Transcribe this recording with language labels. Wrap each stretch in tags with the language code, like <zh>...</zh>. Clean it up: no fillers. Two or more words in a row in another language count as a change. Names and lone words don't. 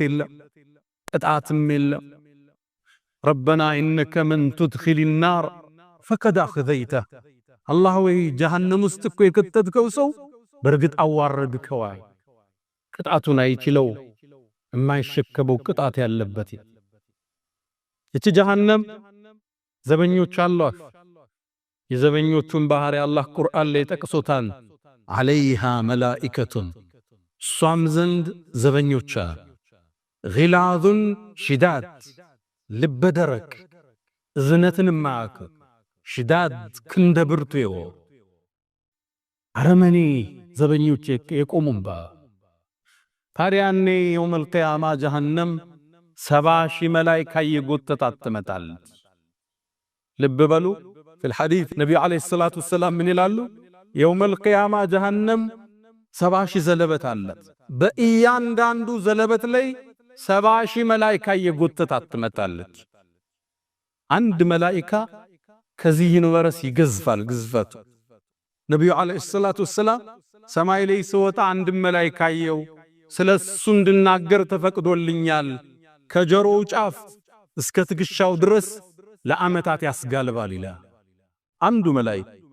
<am>የለም ቅጣትም የለም</am> <ar>ربنا إنك من تدخل النار فقد أخذيته</ar> <am>الله ወይ ጀሃነም ውስጥ እኮ የከተትከው ሰው በርግጥ አዋረድከው ቅጣቱን አይችለው የማይሸከበው ቅጣት ያለበት እቺ ጀሃነም ዘበኞች አሏት የዘበኞቹን ባህሪ አላህ ቁርአን ላይ ጠቅሶታል</am> <ar>عليها ملائكة</ar> <am>ሷም ዘንድ ዘበኞች</am> <ar>غلاظ شداد</ar> <am>ልበ ደረቅ እዝነትን ማዕከ ሽዳድ ክንደ ብርቱ አረመኔ ዘበኞች የቆሙባ ታዲያኔ</am> <ar>يوم القيامة</ar> <am>ጀሃነም 70,000 መላእክት ይጎተታት ትመጣለች ልብ በሉ</am> <ar>في الحديث</ar> <am>ነብዩ</am> <ar>عليه الصلاة والسلام</ar> <am>ምን ይላሉ</am> <ar>يوم القيامة</ar> <am>ጀሃነም 70,000 ዘለበት አላት በእያንዳንዱ ዘለበት ላይ 70,000 መላእክት ይጎተታት ትመጣለች አንድ መላእክት ከዚህ ዩኒቨርስ ይገዝፋል ግዝፈቱ ነብዩ</am> <ar>عليه الصلاة والسلام</ar> <am>ሰማይ ላይ ሲወጣ አንድ መላእክት ያየው ስለሱ እንድናገር ተፈቅዶልኛል ከጀሮው ጫፍ እስከ ትግሻው ድረስ ለአመታት ያስጋልባል ይላል አንዱ መላእክት</am>